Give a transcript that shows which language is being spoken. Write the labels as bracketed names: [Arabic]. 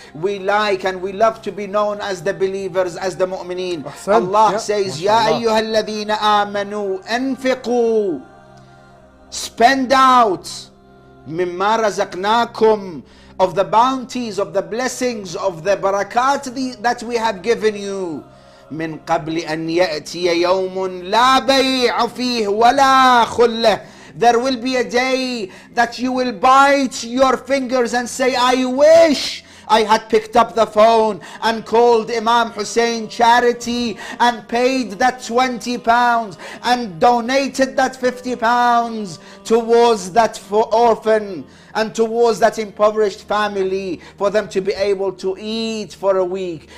[English] We like and we love to be known as the believers, as the mu'mineen. Allah says, [Arabic] Ya ayyuhalladhina amanu anfiqu. [English] Spend out [Arabic] mimma razaqnakum, [English] of the bounties, of the blessings, of the barakat that we have given you. [Arabic] من قبل أن يأتي يوم لا بيع فيه ولا خلة. [English] There will be a day that you will bite your fingers and say, I wish I had picked up the phone and called Imam Hussein Charity and paid that £20 and donated that £50 towards that orphan and towards that impoverished family for them to be able to eat for a week.